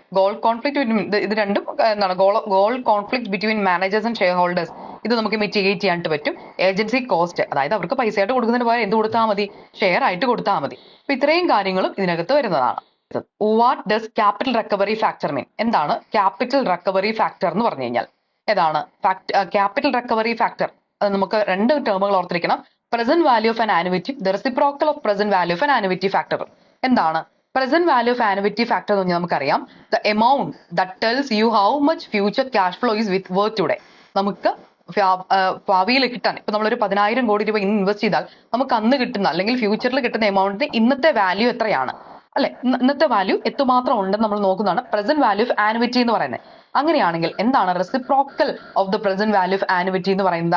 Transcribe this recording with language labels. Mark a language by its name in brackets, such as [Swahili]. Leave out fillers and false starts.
[Malayalam] Goal conflict ഇത് രണ്ടും [English] goal conflict between managers and shareholders [Malayalam] ഇത് നമുക്ക് മിറ്റിഗേറ്റ് ചെയ്യാനായിട്ട് പറ്റും. ഏജൻസി കോസ്റ്റ്, അതായത് അവർക്ക് പൈസയായിട്ട് കൊടുക്കുന്നതിന് പകരം എന്ത് കൊടുത്താൽ മതി? ഷെയർ ആയിട്ട് കൊടുത്താൽ മതി. അപ്പൊ ഇത്രയും കാര്യങ്ങളും ഇതിനകത്ത് വരുന്നതാണ്. [English] What does capital recovery factor mean? [Malayalam] എന്താണ് ക്യാപിറ്റൽ റിക്കവറി ഫാക്ടർ എന്ന് പറഞ്ഞു കഴിഞ്ഞാൽ? ഏതാണ് ക്യാപിറ്റൽ റിക്കവറി ഫാക്ടർ? അത് നമുക്ക് 2 ടേമുകൾ ഓർത്തിരിക്കണം. [English] present value of an annuity, the reciprocal of present value of an annuity factor. [Malayalam] എന്താണ് [English] present value of annuity factor [Malayalam] എന്ന് പറഞ്ഞാൽ നമുക്കറിയാം [English] the amount that tells you how much future cash flow is worth today. [Malayalam] നമുക്ക് ഭാവിയിൽ കിട്ടാൻ ഇപ്പൊ നമ്മളൊരു 10,000 കോടി രൂപ ഇൻവെസ്റ്റ് ചെയ്താൽ നമുക്ക് അന്ന് കിട്ടുന്ന അല്ലെങ്കിൽ ഫ്യൂച്ചറിൽ കിട്ടുന്ന എമൗണ്ടിന്റെ ഇന്നത്തെ വാല്യൂ എത്രയാണ് അല്ലെ? ഇന്നത്തെ വാല്യൂ എത്രമാത്രം ഉണ്ടെന്ന് നമ്മൾ നോക്കുന്നതാണ് പ്രസന്റ് വാല്യൂ ഓഫ് ആനുവിറ്റി എന്ന് പറയുന്നത്. അങ്ങനെയാണെങ്കിൽ എന്താണ് reciprocal of the present value of annuity എന്ന് പറയുന്നത്?